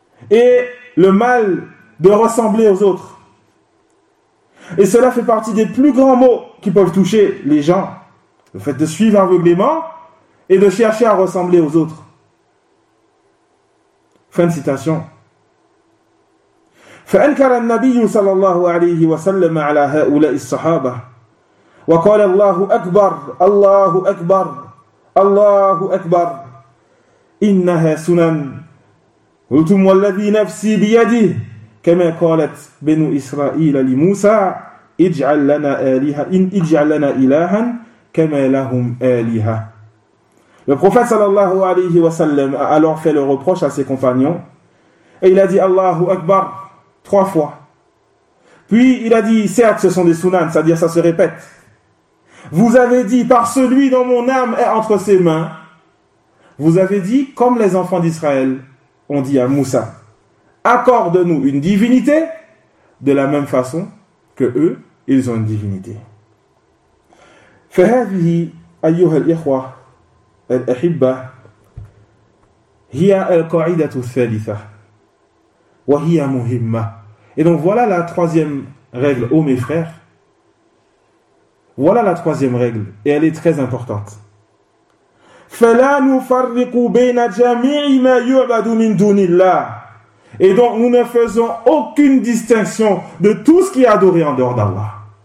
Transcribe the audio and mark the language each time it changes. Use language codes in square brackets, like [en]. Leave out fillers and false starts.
[fr] et le mal de ressembler aux autres. Et cela fait partie des plus grands maux qui peuvent toucher les gens. Le fait de suivre aveuglément et de chercher à ressembler aux autres. Fin de citation. [ar] فأنكر النبي صلى الله عليه وسلم على هؤلاء الصحابة وقال الله أكبر الله أكبر الله أكبر إنها سنن قلتم والذي نفسي بيده كما قالت بنو إسرائيل لموسى اجعل لنا آلهة إن اجعل لنا إلها كما لهم آلهة. [fr] Le prophète صلى الله عليه وسلم a alors fait le reproche à ses compagnons et il a dit الله أكبر trois fois. Puis il a dit, certes ce sont des sunnans, c'est-à-dire ça se répète. Vous avez dit, par celui dont mon âme est entre ses mains, vous avez dit, comme les enfants d'Israël ont dit à Moussa, accorde-nous une divinité, de la même façon que eux, ils ont une divinité. [ar] فهذه أيها الإخوة الأحبة هي القاعدة الثالثة وهي مهمة. [fr] Et donc voilà la troisième règle, ô mes frères. Voilà la troisième règle, et elle est très importante. [ar] فَلَا نُفَرِّقُ بَيْنَ جَمِعِ مَا يُعْبَدُ مِنْ دُونِ اللَّهِ. [fr] Et donc nous ne faisons aucune distinction de tout ce qui est adoré en dehors d'Allah.